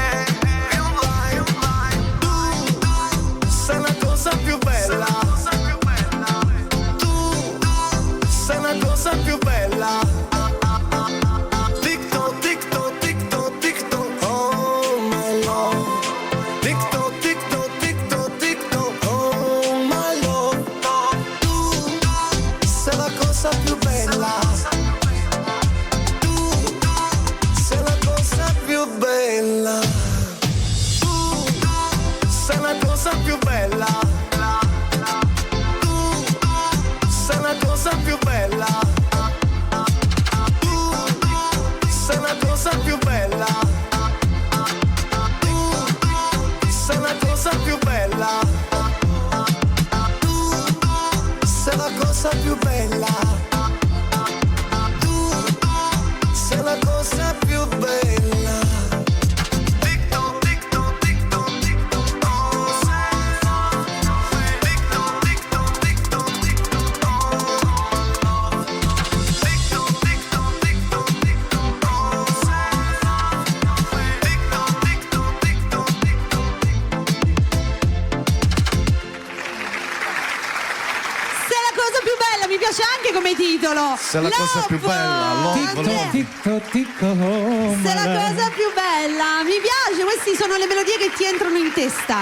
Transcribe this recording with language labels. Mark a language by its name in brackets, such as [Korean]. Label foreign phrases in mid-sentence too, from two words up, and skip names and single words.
[Italian] tu sei la cosa più bella, tu sei la cosa più bella. [English] TikTok, TikTok, TikTok, TikTok, oh my love. TikTok, TikTok, TikTok, TikTok, oh my love. [Italian] Tu sei la cosa più bella, tu sei la cosa più bella, tu sei la cosa più bella, tu sei la cosa più bella, tu sei la cosa più bella, tu sei la cosa più bella, tu sei la cosa più bella, tu sei la cosa più bella. [English] TikTok, TikTok, TikTok, TikTok, oh. TikTok, TikTok, TikTok, TikTok, oh. TikTok, TikTok, TikTok, TikTok, oh. TikTok, TikTok, TikTok, [Italian] Se la cosa più bella, mi piace anche come titolo. Se la cosa più bella, love. Se la cosa più bella, mi piace, queste sono le melodie che ti entrano in testa.